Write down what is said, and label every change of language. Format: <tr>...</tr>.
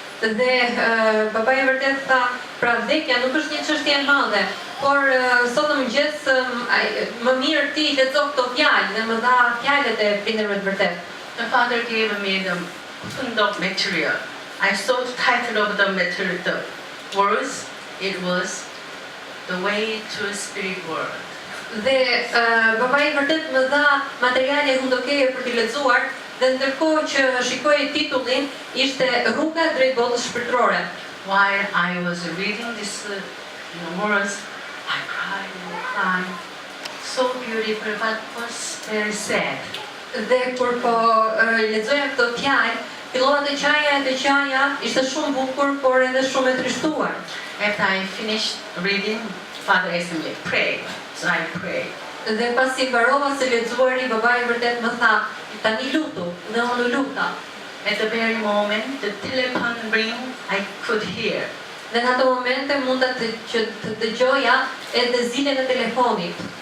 <sq>Dhe babai vërtet tha, pra vdekja nuk është një çështje e madhe, por sot në mëngjes më mirë ti lexo këto fjalë dhe më dha fjalët e prindërve të vërtet.</sq> <en>The father gave me the material. I saw the title of the material, the words. It was the way to a spirit world.</en> <sq>Dhe babai vërtet më dha materiale hundokeje për t'i lexuar, dhe ndërkohë që shikoi titullin, ishte Rruga drejt botës shpirtërore.</sq> <en>While I was reading this words, I cried and cried. So beautiful, but was very sad.</en> <sq>Dhe kur po lexoja këto fjalë, fillova të qaja, ishte shumë bukur, por edhe shumë e trishtuar.</sq> <en>After I finished reading, father asked me, pray. So I prayed.</en> <sq>Dhe pasi mbarova se lexuari, babai vërtet më tha, tani lutu, dhe unë luta.</sq> <en>At the very moment, the telephone ring, I could hear.</en> <sq>Dhe në ato momente mund që të dëgjoja edhe zilën e telefonit.</sq>